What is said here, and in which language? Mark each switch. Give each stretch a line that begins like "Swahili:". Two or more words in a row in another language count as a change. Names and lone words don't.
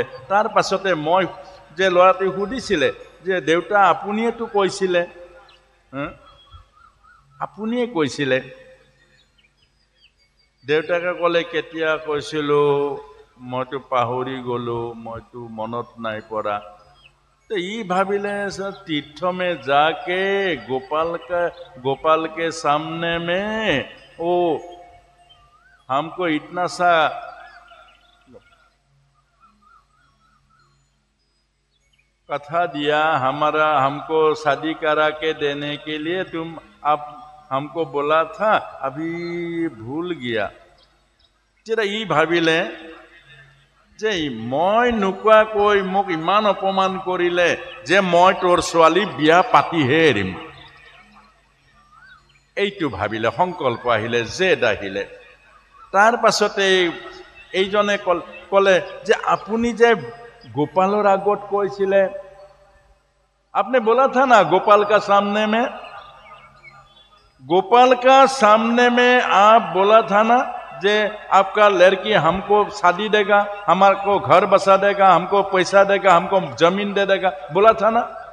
Assamese: তাৰ পাছতে মই যে ল'ৰাটোৱে সুধিছিলে যে দেউতা আপুনিয়েতো কৈছিলে, আপুনিয়ে কৈছিলে। দেউতাকে ক'লে কেতিয়া কৈছিলোঁ, মইতো পাহৰি গ'লো, মইতো মনত নাই পৰা।
Hindi: तो ये भाविले तीर्थ में जाके गोपाल के सामने में वो हमको इतना सा कथा दिया, हमको शादी करा के देने के लिए, तुम आप हमको बोला था अभी भूल गया तेरा
Assamese: ই ভাবিলে যে মই নোকোৱাকৈ মোক ইমান অপমান কৰিলে যে মই তোৰ ছোৱালী বিয়া পাতিহে এৰিম এইটো ভাবিলে সংকল্প আহিলে জেদ আহিলে তাৰ পাছতে এইজনে কলে যে আপুনি যে গোপালৰ আগত কৈছিলে
Hindi: आपने बोला था ना गोपाल का सामने में आप बोला था ना जे आपका लड़की हमको शादी देगा हमारे घर बसा देगा हमको पैसा देगा हमको जमीन दे देगा बोला था ना